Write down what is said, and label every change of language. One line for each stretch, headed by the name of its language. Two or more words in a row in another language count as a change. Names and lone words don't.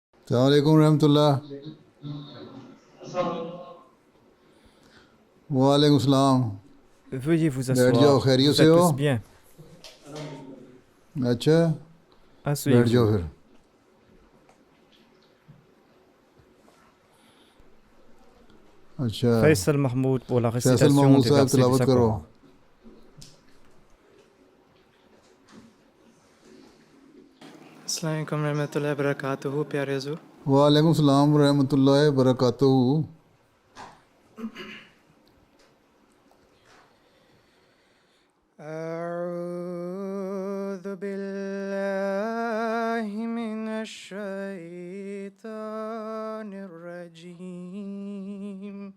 Arabic: عليكم رحمة الله. وعليكم السلام.
French: Veuillez vous
Urdu: بیٹھ جاؤ,
French: asseoir.
Urdu: खैरियत
French: Vous
Urdu: से
French: êtes
Urdu: हो?
French: tous bien.
Urdu: اچھا، بیٹھ جاؤ
French: Asseyez-vous.
Urdu: پھر۔ اچھا,
French: Faisal Mahmoud pour la
Urdu: फैसल
French: récitation
Urdu: महमूद
French: des
Urdu: साहब
French: versets du
Urdu: تلاوت کرو.
French: Saint-Coran.
Arabic: السلام عليكم رحمة الله و بركاته
Urdu: پیارے حضور.
Arabic: وعليكم السلام رحمة الله بركاته. أعوذ بالله من الشيطان الرجيم.